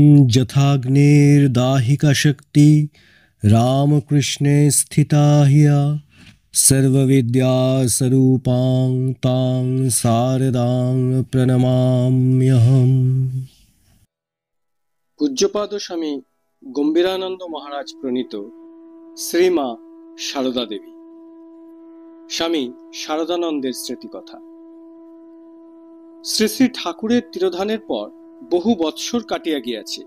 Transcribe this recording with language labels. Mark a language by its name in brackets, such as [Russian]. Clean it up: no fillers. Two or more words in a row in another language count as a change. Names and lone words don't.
[Sanskrit] यथाग्निर्दाहिका शक्ति रामकृष्णे स्थिता हिया सर्वविद्यास्वरूपां तां शारदां प्रणमाम्यहम्। [Bangla] পূজ্যপাদ স্বামী গম্ভীরানন্দ মহারাজ প্রণীত শ্রীমা সারদা দেবী। স্বামী শারদানন্দের স্মৃতিকথা। শ্রী শ্রী ঠাকুরের তিরোধানের পর বহু বৎসর কাটিয়া গিয়াছে।